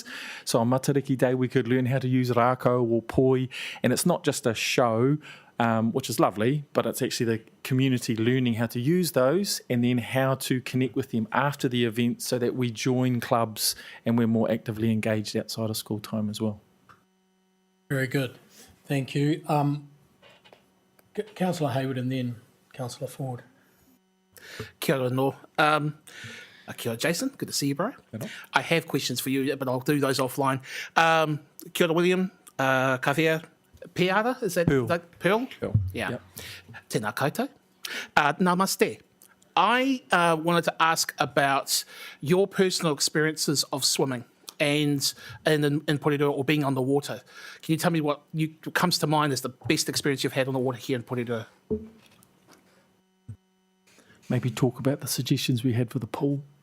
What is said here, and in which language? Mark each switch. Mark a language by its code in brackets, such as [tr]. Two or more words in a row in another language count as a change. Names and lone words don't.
[en] So on Matariki Day, we could learn how to use rākau or poi, and it's not just a show, which is lovely, but it's actually the community learning how to use those and then how to connect with them after the event so that we join clubs and we're more actively engaged outside of school time as well. Very good. Thank you. Councillor Hayward and then Councillor Ford. [mi] Kia ora no. Kia ora, [en] Jason. Good to see you, bro. I have questions for you, but I'll do those offline. [mi] Kia ora, William. Kawhia. Peara, [en] is that Pearl? Pearl? Yeah. Yep. [mi] Tēnā koutou. Namaste. [en] I wanted to ask about your personal experiences of swimming and in Porirua or being on the water. Can you tell me what comes to mind as the best experience you've had on the water here in Porirua? Maybe talk about the suggestions we had for the pool.